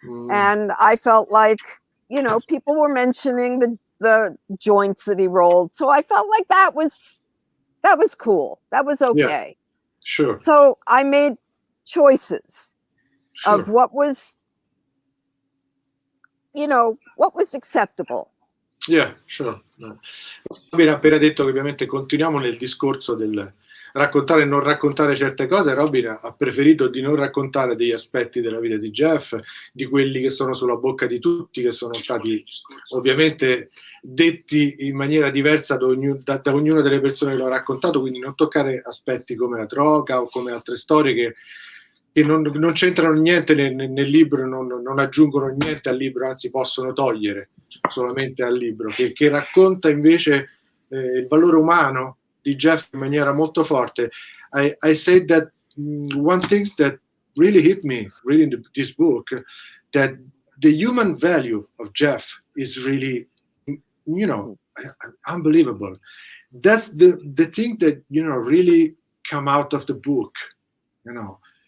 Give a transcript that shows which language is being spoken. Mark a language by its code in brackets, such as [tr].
[en] And I felt like, you know, people were mentioning the joints that he rolled, so I felt like that was cool. That was okay. Sure. So I made choices of what was, you know, what was acceptable. Yeah, sure. [it] Robyn ha appena detto che ovviamente continuiamo nel discorso del raccontare e non raccontare certe cose. Robyn ha preferito di non raccontare degli aspetti della vita di Jeff, di quelli che sono sulla bocca di tutti, che sono stati ovviamente detti in maniera diversa da ognuna delle persone che lo ha raccontato, quindi non toccare aspetti come la droga o come altre storie che non c'entrano niente nel libro, non aggiungono niente al libro, anzi possono togliere solamente al libro, che racconta invece il valore umano di Jeff in maniera molto forte. [en] I said that one thing that really hit me reading this book, that the human value of Jeff is really, you know, unbelievable. That's the thing that, you know, really come out of the book, you know.